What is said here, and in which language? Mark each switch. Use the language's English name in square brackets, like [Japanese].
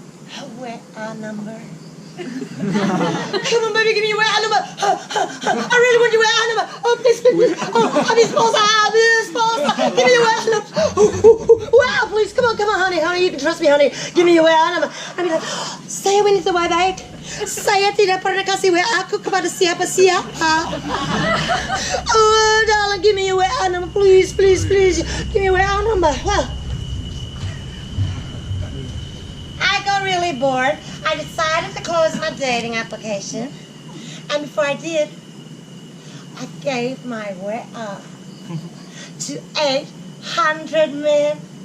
[English] Her WA number. Come on, baby, give me your WA number. I really want your WA number. Oh, please, please. Oh, I'm his sponsor. Give me your WA number. Wow, please, come on, honey, you can trust me, honey. Give me your WA number. I'd be like, [Indonesian] saya wanita baik. Saya tidak pernah kasih WA aku kepada siapa-siapa. [English] Oh, darling, give me your WA number, please. Give me your WA number. Well, I got really bored. I decided to close my dating application. And before I did, I gave my WA to 800 men.